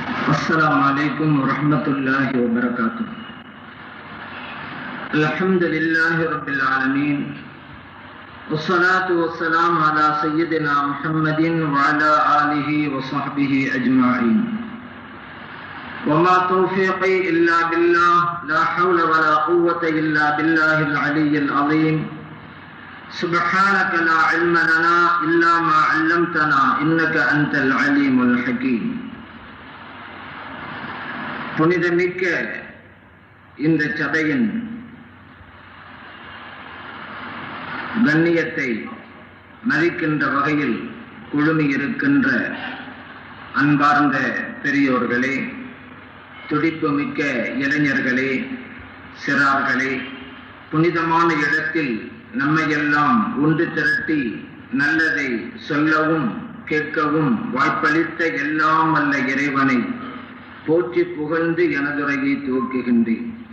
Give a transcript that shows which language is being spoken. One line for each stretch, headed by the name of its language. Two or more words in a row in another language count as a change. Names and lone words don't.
Arabic: السلام عليكم ورحمة الله وبركاته. الحمد لله رب العالمين، والصلاة والسلام على سيدنا محمد وعلى آله وصحبه أجمعين. وما توفيقي إلا بالله، لا حول ولا قوة إلا بالله العلي العظيم. سبحانك لا علم لنا إلا ما علمتنا إنك أنت العليم الحكيم.
Tamil: புனிதமிக்க இந்த சபையின் கண்ணியத்தை மதிக்கின்ற வகையில் குழுமியிருக்கின்ற அன்பார்ந்த பெரியோர்களே, துடிப்புமிக்க இளைஞர்களே, சிறார்களே, புனிதமான இடத்தில் நம்மையெல்லாம் ஒன்று திரட்டி நல்லதை சொல்லவும் கேட்கவும் வாய்ப்பளித்த எல்லாம் வல்ல இறைவனை போற்றி புகழ்ந்து எனதுரையை துவக்குகின்றேன்.